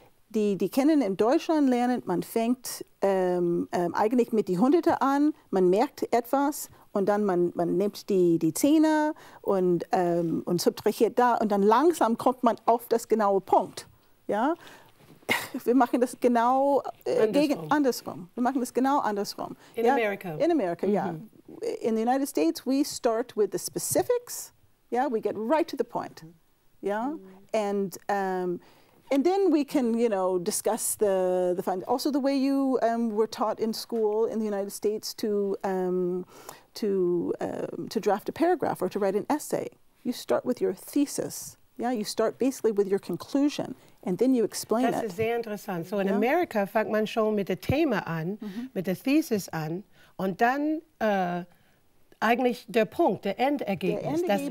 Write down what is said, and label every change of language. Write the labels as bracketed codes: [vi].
[de] Die Kinder in Deutschland lernen, man fängt eigentlich mit die Hunderte an, man merkt etwas und dann man nimmt die Zehner und subtrahiert da und dann langsam kommt man auf das genaue Punkt. Ja? Wir machen das genau andersrum. Wir machen das genau andersrum. [en] In America. In America, yeah. In the United States, we start with the specifics. Yeah, we get right to the point. Yeah, and then we can, discuss the fun. Also, the way you were taught in school in the United States to draft a paragraph or to write an essay. You start with your thesis. Yeah, you start basically with your conclusion. And then you explain it. [de] Das ist sehr interessant. So in Amerika fängt man schon mit dem Thema an, mit der Thesis an, und dann eigentlich der Punkt, das Endergebnis.